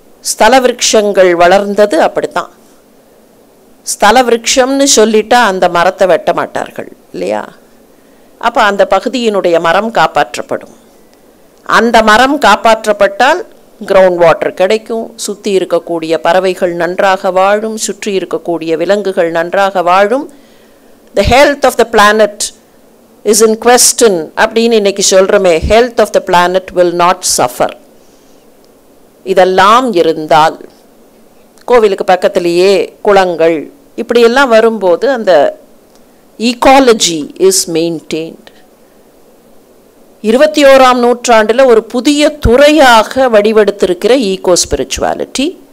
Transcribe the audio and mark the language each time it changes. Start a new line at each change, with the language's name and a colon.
Tamil: ஸ்தல விருட்சங்கள் வளர்ந்தது அப்படித்தான். ஸ்தல விருட்சம்னு சொல்லிட்டா அந்த மரத்தை வெட்ட மாட்டார்கள் இல்லையா? அப்போ அந்த பகுதியினுடைய மரம் காப்பாற்றப்படும். அந்த மரம் காப்பாற்றப்பட்டால் கிரவுண்ட் வாட்டர் கிடைக்கும், சுற்றி இருக்கக்கூடிய பறவைகள் நன்றாக வாழும், சுற்றி இருக்கக்கூடிய விலங்குகள் நன்றாக வாழும்.
English: The health of the planet is in question
Tamil: அப்படின்னு இன்னைக்கு சொல்கிறோமே,
English: health of the planet will not suffer.
Tamil: இதெல்லாம் இருந்தால் கோவிலுக்கு பக்கத்திலேயே குளங்கள் இப்படியெல்லாம் வரும்போது அந்த
English: Ecology is maintained.
Tamil: 21ஆம் நூற்றாண்டில் ஒரு புதிய துறையாக வடிவெடுத்திருக்கிற ஈகோ ஸ்பிரிச்சுவாலிட்டி.